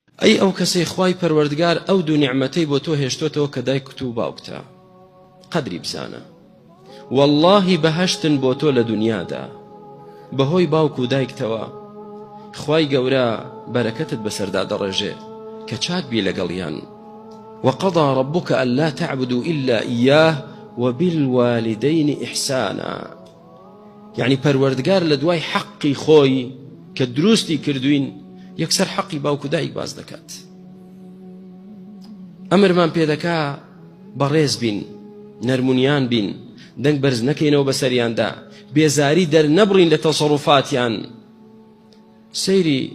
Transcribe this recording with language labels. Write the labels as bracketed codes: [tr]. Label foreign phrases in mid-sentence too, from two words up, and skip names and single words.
[ckb] ئەی ئەو کەسەی خوای پەروەردگار ئەو دوو نیعمەتەی بۆ تۆ هێشتۆتەوە کە دایکت و باوکتە قەدری بزانە واللهی بەهەشتن بۆ تۆ لە دونیادا بەهۆی باوک و دایکتەوە خوای گەورە بەرەکەتت بەسەردا دەڕێژێ کە چاک بی لەگەڵیان [ar] وقضى ربك ألا تعبدوا إلا إياه وبالوالدين إحسانا [ckb] يعني پەروەردگار لە دوای حەقی خۆی کە دروستی کردوین یەکسەر حەقی باوک و دایک باز دەکات ئەمرمان پێ دەکا بەڕێز بین نەرمونیان بین دەنگ بەرز نەکەینەوە بەسەریاندا بێزاری دەرنەبڕین لە تەسەڕوفاتیان سەیری